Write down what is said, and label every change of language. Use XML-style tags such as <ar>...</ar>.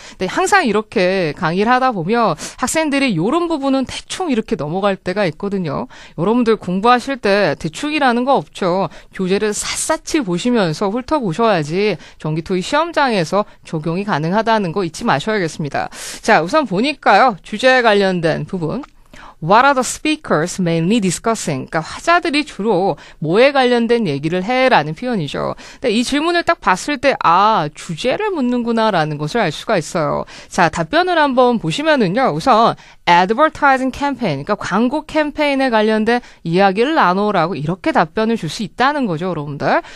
<ko>근데 항상 이렇게 강의를 하다 보면 학생들이 이런 부분은 대충 이렇게 넘어갈 때가 있거든요. 여러분들 공부하실 때 대충이라는 거 없죠. 교재를 샅샅이 보시면서 훑어보셔야지 정기 토익 시험장에서 적용이 가능하다는 거 잊지 마셔야겠습니다. 자, 우선 보니까요. 주제에 관련된 부분.</ko> <en>What are the speakers mainly discussing?</en> <ko>그러니까 화자들이 주로 뭐에 관련된 얘기를 해라는 표현이죠. 근데 이 질문을 딱 봤을 때 주제를 묻는구나라는 것을 알 수가 있어요. 자, 답변을 한번 보시면은요. 우선 advertising campaign, 그러니까 광고 캠페인에 관련된 이야기를 나누라고 이렇게 답변을 줄 수 있다는 거죠, 여러분들.</ko>